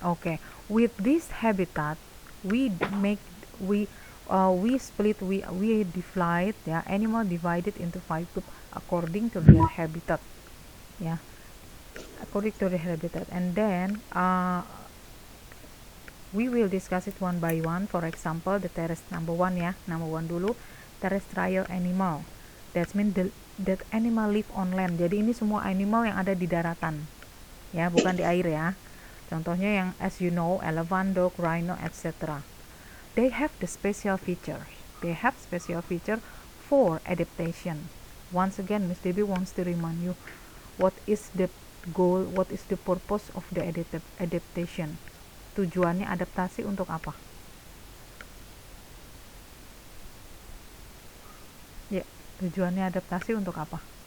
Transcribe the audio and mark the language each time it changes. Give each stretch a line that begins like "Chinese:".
English: Okay, with this habitat we divide ya, animal divided into 5 group according to their habitat ya, according to their habitat, and then we will discuss it one by one. For example, the number 1 ya, number 1 dulu, terrestrial animal. That means that animal live on land.
Indonesian: Jadi ini semua animal yang ada di daratan ya, bukan di air ya. Contohnya yang
English: as you know, elephant, dog, rhino, etc. They have the special feature. They have special feature for adaptation. Once again, Miss Debbie wants to remind you what is the goal, what is the purpose of the adaptation.
Indonesian: Tujuannya adaptasi untuk apa? Ya, tujuannya adaptasi untuk apa?